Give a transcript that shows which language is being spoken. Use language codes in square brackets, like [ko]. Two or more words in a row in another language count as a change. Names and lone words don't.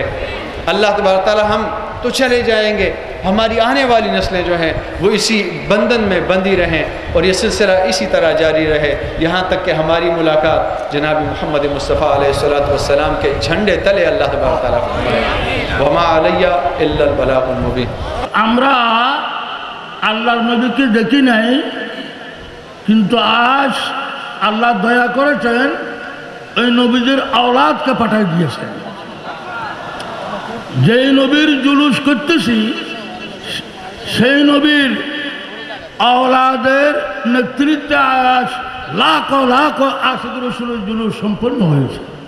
[ur] اللہ تبارک و تعالیٰ ہم تو چلے جائیں گے، ہماری آنے والی نسلیں جو ہیں وہ اسی بندھن میں بندھی رہیں اور یہ سلسلہ اسی طرح جاری رہے یہاں تک کہ ہماری ملاقات جناب محمد مصطفیٰ علیہ السلام کے جھنڈے تلے اللہ تبارک و تعالیٰ فرمائے۔ [ar] وما علیہ الا البلاغ المبین۔ [bn] আমরা আল্লাহর নবীকে দেখি নাই, কিন্তু আজ আল্লাহ দয়া করেছেন ওই নবীদের আওলাদকে পাঠিয়ে দিয়েছেন। যেই নবীর জুলুস করতেছি সেই নবীর আওলাদের নেতৃত্বে আজ লাখো লাখো আশিক রসুলের জুলুস সম্পন্ন হয়েছে।